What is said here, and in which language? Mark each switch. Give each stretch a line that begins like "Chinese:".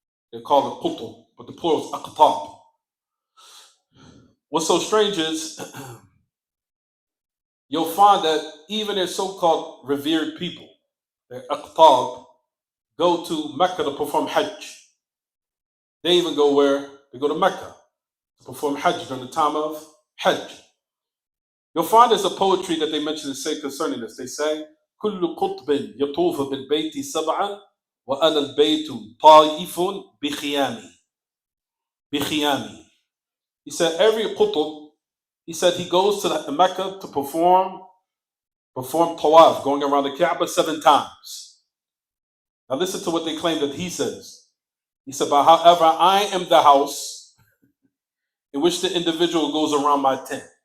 English: They call it qutub, but the plural is aqtab. What's so strange is you'll find that even their so-called revered people, their aqtab, go to Mecca to perform Hajj. They even go where? They go to Mecca to perform Hajj during the time of Hajj. You'll find there's a poetry that they mention and say concerning this. They say,
Arabic: كل قطب يطوف بالبيت سبعا وأنا البيت طائف بخيامي.
English: He said every qutb, he said he goes to Mecca to perform tawaf, going around the Kaaba 7 times. Now listen to what they claim that he says. He said, but however, I am the house in which the individual goes around my tent.